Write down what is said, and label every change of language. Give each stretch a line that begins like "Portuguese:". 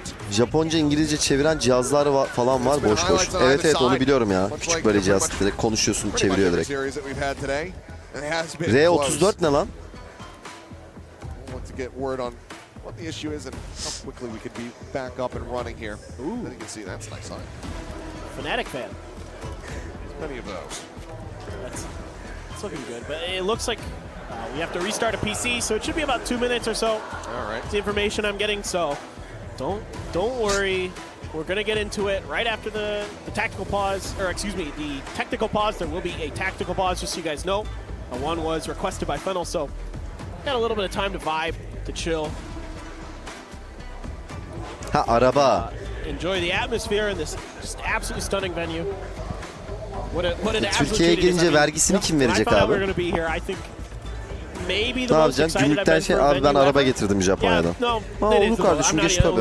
Turkish: Japonca İngilizce çeviren cihazlar falan var boş boş. Evet evet, onu biliyorum ya. Küçük böyle cihaz, direkt konuşuyorsun, çeviriyor direkt. R34 ne lan?
English: Get word on what the issue is and how quickly we could be back up and running here. Ooh, you can see that's a nice sign. Fnatic fan. There's many of those. That's looking good, but it looks like we have to restart a PC, so it should be about 2 minutes or so. All right. It's the information I'm getting, so don't worry. We're gonna get into it right after the tactical pause, or excuse me, the technical pause. There will be a tactical pause, just so you guys know. One was requested by Fennel, so got a little bit of time to vibe, to chill.
Turkish: Ha, araba.
English: Enjoy the atmosphere in this just absolutely stunning venue. What an
Turkish: Türkiye'ye gelince vergisini kim verecek abi? Ne yapacaksın? Gümrükten şey, abi ben araba getirdim Japonya'dan. Ha, olur kardeşim, geç tabii.